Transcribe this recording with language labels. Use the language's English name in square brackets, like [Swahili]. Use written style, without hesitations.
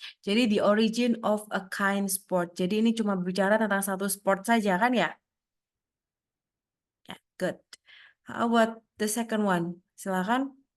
[Indonesian] Jadi [English] the origin of a kind sport. [Indonesian] Jadi ini cuma bicara tentang satu sport saja kan ya? [English] Ya, good. How about the second one? [Indonesian] Silakan.